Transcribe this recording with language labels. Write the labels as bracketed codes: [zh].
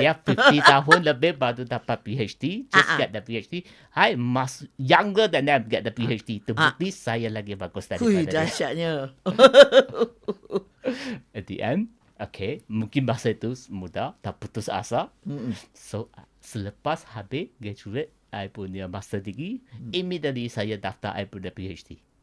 [ms] Dia 50 tahun lebih baru dapat PhD. [en] Just get the PhD. I must younger than them get the PhD. [ms] To bukti saya lagi bagus daripada dia. Dahsyatnya. [en] At the end, okay, [ms] mungkin masa itu muda, tak putus asa. So, selepas habis graduate, I punya master degree, immediately saya daftar I punya PhD.